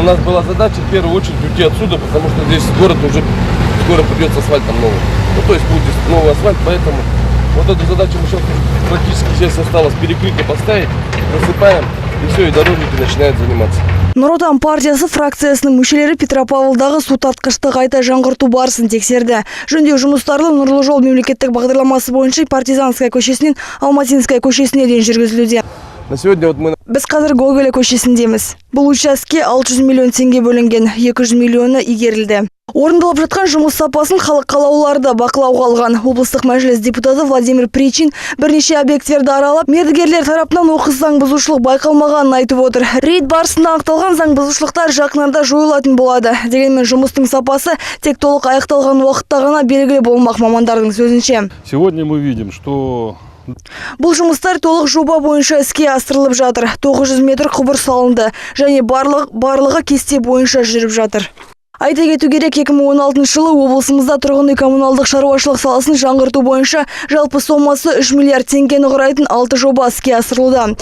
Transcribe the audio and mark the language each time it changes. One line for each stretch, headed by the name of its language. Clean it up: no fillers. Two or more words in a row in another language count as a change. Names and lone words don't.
Russian: нас была задача в первую очередь уйти отсюда, потому что здесь город уже скоро придется асфальтом новым. Ну, то есть будет здесь новый асфальт, поэтому вот эту задачу мы сейчас практически здесь осталось перекрытие поставить, засыпаем, и все, и дорожники начинают заниматься.
Kazakh: Нұр Отан партиясы фракциясының мүшелері Петропавлдағы су тартқышты қайта жаңғырту барысын тексерді. Жөндеу жұмыстары Нұрлы жол мемлекеттік бағдарламасы бойынша Партизанская көшесінен Алматинская көшесіне дейін жүргізілуде.
Russian: На сегодня вот мы...
Kazakh: Біз қазір Гоголя көшесіндеміз. Бұл участке 600 миллион теңге бөлінген, 200 миллионы игерілді. Орындалып жатқан жұмыс сапасын халық қалаулылары бақылауға алған. Облыстық мәжіліс депутаты Владимир Причин бірнеше объекттерді аралап, мердігерлер тарапынан оқыс заң бұзушылық байқалмағанын айтып отыр. Рейд барысында анықталған заң бұзушылықтар жақын арада жойылатын болады. Дегенмен жұмыстың сапасы тек толық аяқталған уақытта ғана белгілі болмақ мамандардың сөзінше.
Russian: Сегодня мы видим, что
Kazakh: Бұл жұмыстар толық жоба бойынша іске асырылып жатыр. 900 метр құбыр салынды және барлығы кесте бойынша жүріп жатыр. Айта кету керек, 2016 жылы облысымызда тұрғын үй коммуналдық шаруашылық саласын жаңғырту бойынша жалпы сомасы 3 миллиард теңгені құрайтын 6 жоба іске асырылуда.